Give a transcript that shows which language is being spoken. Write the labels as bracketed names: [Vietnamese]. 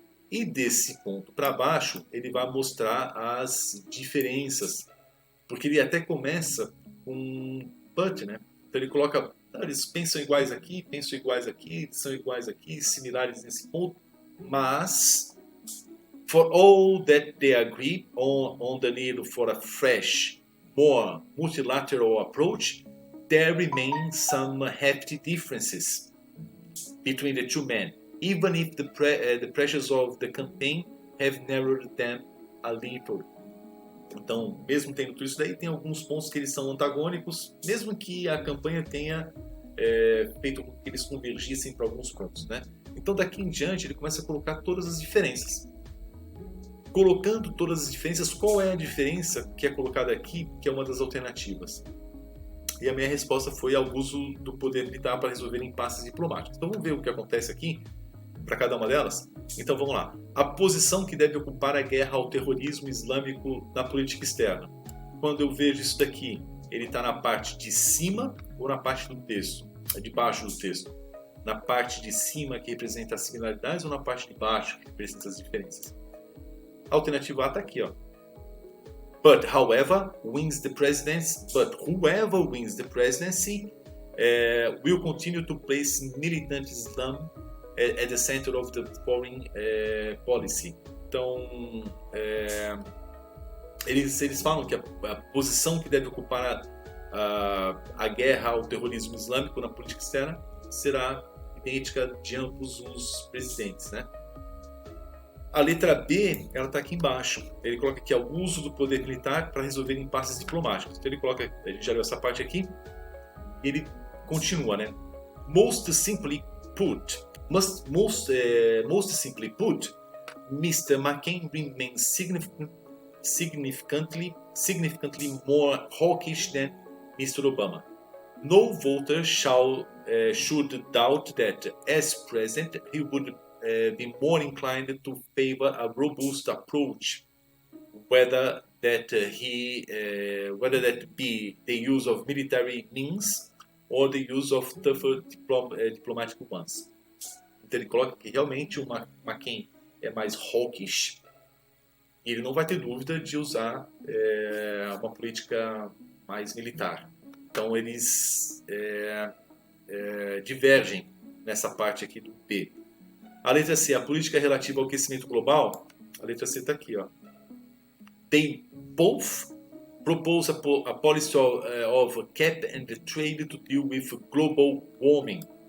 [Portuguese] E desse ponto para baixo, ele vai mostrar as diferenças, porque ele até começa com but, né? Então ele coloca, eles pensam iguais aqui, são iguais aqui, similares nesse ponto, mas [English] for all that they agree on the need for a fresh, more multilateral approach, there remain some hefty differences between the two men, even if the pressures of the campaign have narrowed them a little. [Portuguese] Então, mesmo tendo tudo isso daí, tem alguns pontos que eles são antagônicos, mesmo que a campanha tenha feito com que eles convergissem para alguns pontos, né? Então daqui em diante ele começa a colocar todas as diferenças. Colocando todas as diferenças, qual é a diferença que é colocada aqui, que é uma das alternativas? E a minha resposta foi ao uso do poder militar para resolver impasses diplomáticos. Então vamos ver o que acontece aqui para cada uma delas? Então vamos lá. A posição que deve ocupar a guerra ao terrorismo islâmico na política externa. Quando eu vejo isso daqui, ele está na parte de cima ou na parte do texto? É de baixo do texto. Na parte de cima, que representa as similaridades, ou na parte de baixo, que representa as diferenças? A alternativa A está aqui, ó. [English] But whoever wins the presidency will continue to place militant Islam at the center of the foreign policy. [Portuguese] Então, eles falam que a posição que deve ocupar a guerra ao terrorismo islâmico na política externa será idêntica de ambos os presidentes, né? A letra B, ela está aqui embaixo. Ele coloca aqui o uso do poder militar para resolver impasses diplomáticos. Então ele coloca, a gente já leu essa parte aqui, e ele continua, né? [English] Most simply put, Mr. McCain remains significantly more hawkish than Mr. Obama. No voter should doubt that, as president, he would be more inclined to favor a robust approach, whether that be the use of military means or the use of tougher diplomatic ones. [Portuguese] Então ele coloca que realmente o McCain é mais hawkish e ele não vai ter dúvida de usar uma política mais militar. Então eles divergem nessa parte aqui do B. A letra C, a política relativa ao aquecimento global, a letra C está aqui, ó. [English] They both propose a policy of cap and trade to deal with global warming.